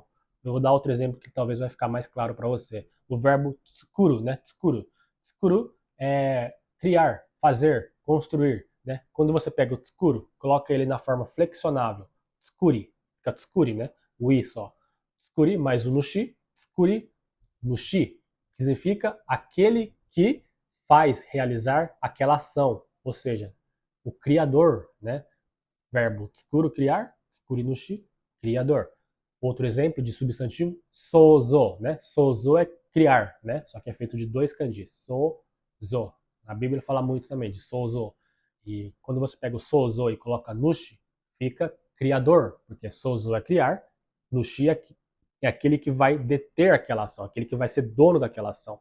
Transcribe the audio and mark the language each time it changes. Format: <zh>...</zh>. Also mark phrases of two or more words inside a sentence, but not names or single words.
<pt>Eu vou dar outro exemplo que talvez vai ficar mais claro para você. O verbo tsukuru, né? Tsukuru. Tsukuru é criar, fazer, construir, né? Quando você pega o tsukuru, coloca ele na forma flexionável, tsukuri, fica tsukuri, né? O i só.</pt> <ja>Tsukuri</ja> <pt>mais o</pt> <ja>nushi, 作り、主,</ja> <pt>que significa aquele que faz, realizar aquela ação, ou seja, o criador, né? Verbo tsukuru, criar,</pt> <ja>作り主,</ja> <pt>criador. Outro exemplo de substantivo, sozo, né? Sozo é criar, né? Só que é feito de dois kanjis, sozo. A Bíblia fala muito também de sozo. E quando você pega o sozo e coloca nushi, fica criador, porque sozo é criar, nushi é aquele que vai deter aquela ação, aquele que vai ser dono daquela ação.</pt>